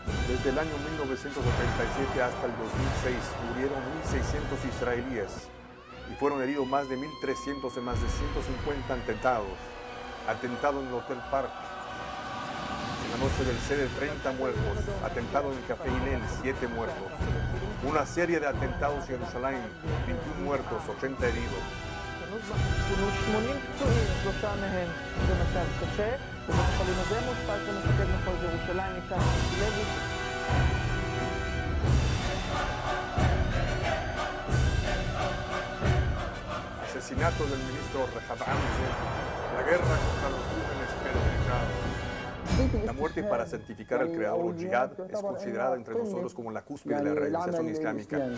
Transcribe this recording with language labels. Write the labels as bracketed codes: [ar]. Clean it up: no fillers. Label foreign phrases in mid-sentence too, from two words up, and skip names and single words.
[es] Desde el año 1987 hasta el 2006 murieron 1.600 israelíes y fueron heridos más de 1.300 en más de 150 atentados. Atentado en el Hotel Park, en la noche del Seder, 30 muertos. Atentado en el Café Hillel, 7 muertos. Una serie de atentados en Jerusalén, 21 muertos, 80 heridos. [he] פונו 80 פצועים, 3 מהם במצב קשה. בבית החולים הזה מאושפז מפקד מחוז ירושלים ניצב לוי. [es] Asesinato del ministro Rehavam Zev. La guerra contra los crímenes perpetrados. La muerte para santificar al creador o jihad es considerada entre nosotros como la cúspide de la realización islámica.